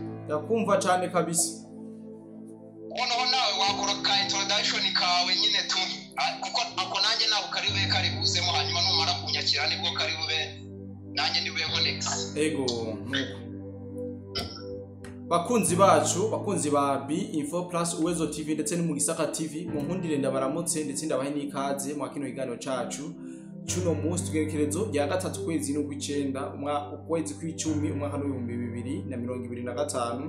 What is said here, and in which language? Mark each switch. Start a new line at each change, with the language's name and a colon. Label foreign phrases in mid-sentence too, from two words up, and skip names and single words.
Kinyarwanda: yakumva cyane kabisa. Noneho nawe wakora ka introduction kawe nyine tu kuko ako nanjye nabo karibe karibuzemo hanyuma numara kunyakira nibwo karibube nanjye ndibuyeho next.
Rundi: Ego bakunzi bacu, bakunzi ba B Info Plus Uwezo TV ndetse no mu Gisaka TV, mu nkundire ndabaramutse ndetse ndabahe n'ikaze mu kino kiganiro cacu cuno munsi tugerekerezo ya gatatu kwezi n'ukw'icenda ukwezi kw'icumi umwaka w'2025.